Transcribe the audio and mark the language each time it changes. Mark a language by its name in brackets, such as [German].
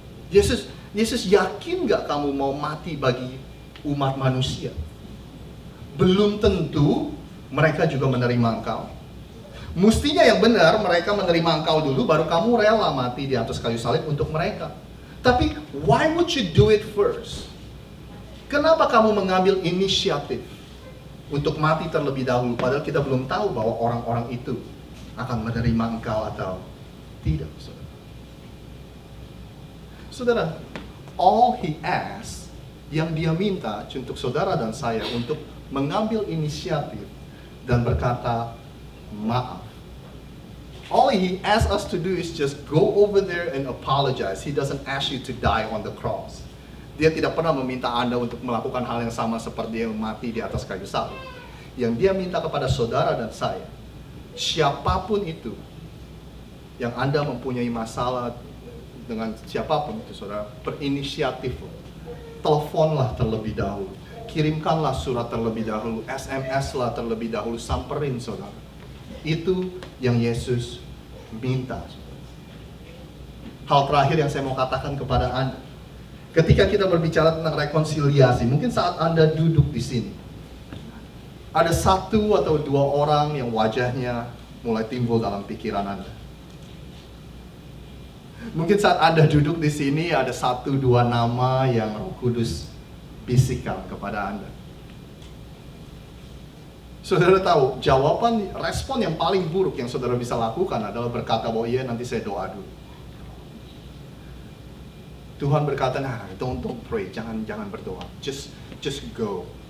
[Indonesian] Yesus yakin nggak kamu mau mati bagi umat manusia? Belum tentu mereka juga menerima engkau. Mestinya yang benar mereka menerima engkau dulu, baru kamu rela mati di atas kayu salib untuk mereka. Tapi [English] why would you do it first? [Indonesian] Kenapa kamu mengambil inisiatif untuk mati terlebih dahulu, padahal kita belum tahu bahwa orang-orang itu akan menerima engkau atau tidak, saudara? Saudara, [English] all he asks, [Indonesian] yang dia minta untuk saudara dan saya untuk mengambil inisiatif dan berkata maaf. [English] All he asks us to do is just go over there and apologize. He doesn't ask you to die on the cross. [Indonesian] Dia tidak pernah meminta Anda untuk melakukan hal yang sama seperti yang mati di atas kayu salib. Yang dia minta kepada saudara dan saya, siapapun itu yang Anda mempunyai masalah dengan siapapun itu, saudara, berinisiatif. Teleponlah terlebih dahulu. Kirimkanlah surat terlebih dahulu. SMS lah terlebih dahulu. Samperin, saudara. Itu yang Yesus minta. Hal terakhir yang saya mau katakan kepada Anda. Ketika kita berbicara tentang rekonsiliasi, mungkin saat Anda duduk di sini, ada satu atau dua orang yang wajahnya mulai timbul dalam pikiran Anda. Mungkin saat Anda duduk di sini, ada satu dua nama yang Roh Kudus bisikkan kepada Anda. Saudara tahu, respon yang paling buruk yang saudara bisa lakukan adalah berkata bahwa iya, nanti saya doa dulu. Tuhan berkata, [English] don't pray, [Indonesian] jangan berdoa, [English] just go.